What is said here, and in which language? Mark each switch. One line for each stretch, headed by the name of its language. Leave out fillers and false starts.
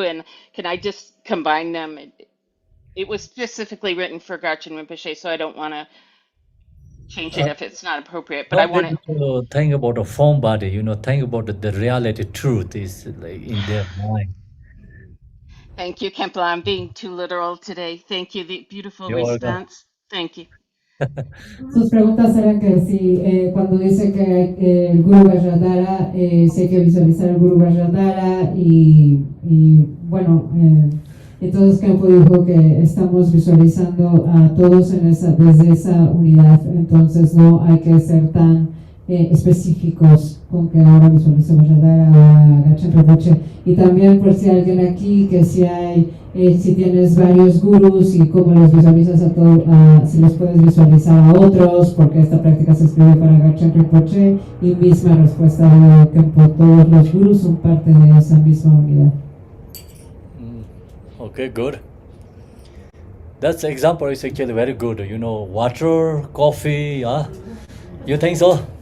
English: And can I just combine them? It was specifically written for Garchen Rinpoche, so I don't want to change it if it's not appropriate. But I want to think about the form body, think about the reality, truth is like in their mind. Thank you, Khenpo. I'm being too literal today. Thank you. The beautiful response. Thank you.
Spanish: Sus preguntas eran que si cuando dice que el Guru Vajradhara, si hay que visualizar el Guru Vajradhara y bueno, entonces Khenpo dijo que estamos visualizando a todos desde esa unidad, entonces no hay que ser tan específicos con que ahora visualice Vajradhara o Garchen Rinpoche. Y también por si alguien aquí, que si tienes varios gurus y cómo los visualizas a todos, si los puedes visualizar a otros, porque esta práctica se escribe para Garchen Rinpoche, y misma respuesta de Khenpo, todos los gurus son parte de esa misma unidad.
English: Okay, good. That's example is actually very good. Water, coffee, you think so?